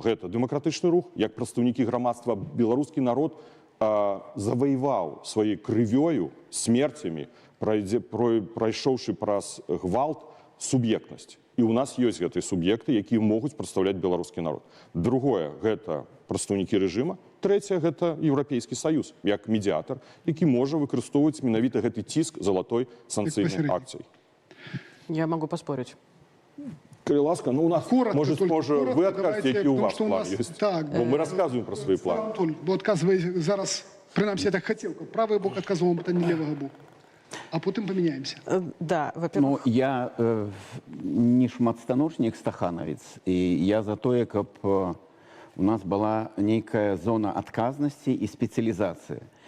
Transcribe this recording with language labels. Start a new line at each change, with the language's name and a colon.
Belarusian: Гэта дэмакратычны рух, як прадстаўнікі грамадства, беларускі народ заваяваў сваёй крывёю, смерцямі, прайшоўшы праз гвалт, суб'ектнасць. І ў нас ёсць гэтыя суб'екты, якія могуць прадстаўляць беларускі народ. Другое – гэта прадстаўнікі рэжыма. Трэцяе – гэта Еўрапейскі Саюз, як медыятар, які можа выкарыстоўваць менавіта гэты ціск залатой санкцыйнай акцыяй.
Russian: Я могу поспорить.
Belarusian: Калі ласка, ну у нас, может, вы адкажете, які у вас план ёсць. Бо мы расказваем пра свае планы. Бо адказвае зараз, прынамсі, я так хацеў, правы бок адказваў пытанне левага боку. А потым памяняемся. Да, Ну,
Russian: во-первых,
Belarusian: я не шматстаночнік стаханавец, і я за тое, каб у нас была нейкая зона адказнасці і спецыялізацыі.